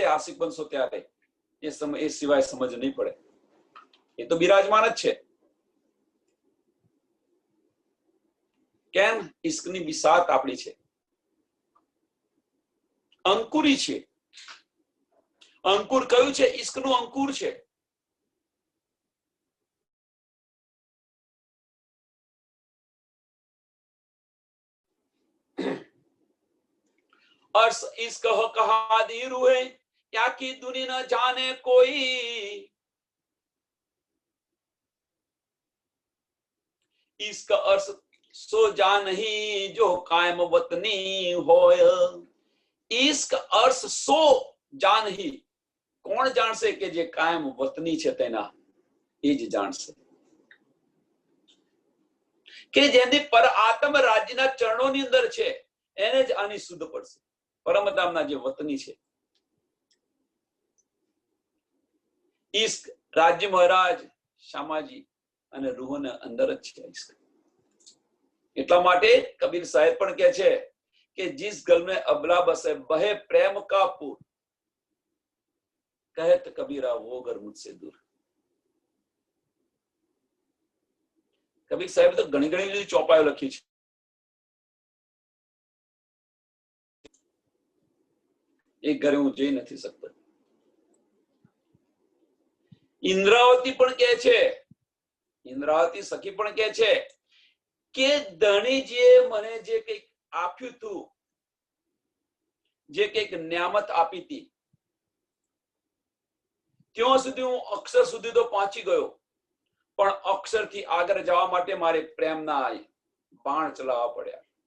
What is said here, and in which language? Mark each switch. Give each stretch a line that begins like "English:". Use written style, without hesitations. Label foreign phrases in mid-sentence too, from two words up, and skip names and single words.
Gujarati: આશિક બનશો ત્યારે. એ સિવાય સમજ નહીં પડે. એ તો બિરાજમાન જ છે. કેમ? ઈશ્કની બિસાત આપણી છે, અંકુરી છે. અંકુર કયું છે? ઈશ્કનું અંકુર છે.
Hindi: अर्श इश्क हो कहा दी रूहे क्या की दुनिया न जाने कोई, इश्क अर्श सो जान ही जो कायम वतनी होय. इश्क अर्श
Gujarati: સો જાન હી, કોણ જાણશે? કે જે કાયમ વતની છે તેના, એ જ જાણશે. કે જેની પર આત્મ રાજ્યના ચરણોની અંદર છે એને જ આની શુદ્ધ પડશે. પરમધામના જે વતની છે. ઈશ્ક રાજ્ય મહારાજ, શામાજી અને રૂહને અંદર જ છે ઈશ્ક. એટલા માટે કબીર સાહેબ પણ કહે છે કે
Hindi: जिस गल में अबला बसे बहे प्रेम का पूर, कहत कबीरा वो घर मुझसे दूर.
Gujarati: કબીર સાહેબ તો ઘણી ઘણી ચોપાઈઓ લખી છે. એક ઘરે હું જઈ નથી શકતો. ઇન્દ્રાવતી પણ કહે છે, ઇન્દ્રાવતી સખી પણ કહે છે કે ધણીજીએ મને જે કંઈક આપ્યું હતું, જે કંઈક નિયામત આપી હતી, ત્યાં સુધી હું અક્ષર સુધી તો પહોંચી ગયો, પણ અક્ષરથી આગળ જવા માટે મારે પ્રેમના બાણ ચલાવવા પડ્યા.